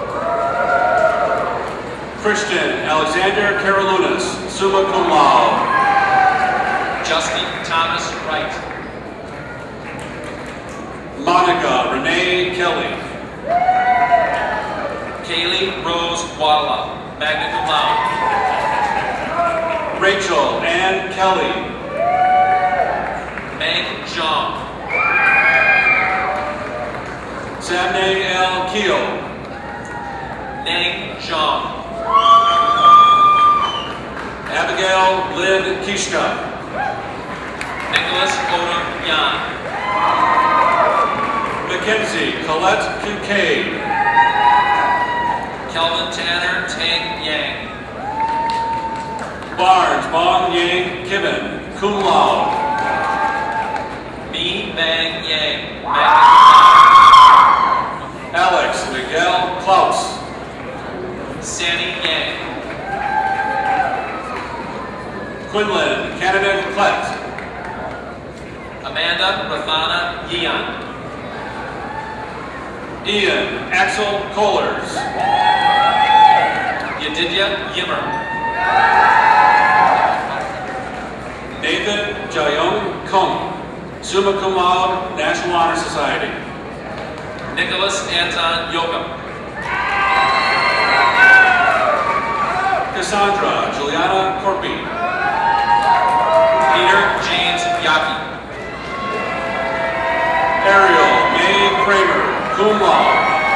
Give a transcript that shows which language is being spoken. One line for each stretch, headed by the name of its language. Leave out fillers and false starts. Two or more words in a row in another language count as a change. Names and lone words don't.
English: Christian Alexander Karalunas,
Latin: summa cum laude.
English: Justin Thomas Wright. Monica Renee Kelly. Kaylee Rose Wadala,
Latin: magna cum laude.
English: Rachel Ann Kelly. Meg Zhang. Samne L. Keel. Neng Zhang. Abigail Lynn Kishka. Nicholas Odom Yan. Mackenzie Colette Kincaid. Kelvin Tanner Tang Yang. Barnes Bong Yang Kibben,
Latin: cum laude.
English: Mi Bang Yang,
Latin: magna cum laude.
English: Alex Miguel Klaus. Sandy Yang. Quinlan Canavan Klett. Amanda Rathana Yeon. Ian Axel Kohlers. Yedidya Yimmer. Nathan Jayong Kung,
Latin: summa cum laude,
English: National Honor Society. Nicholas Anton Yokum. Cassandra Juliana Corpy. Peter James Yaki. Ariel May Kramer,
Latin: cum laude.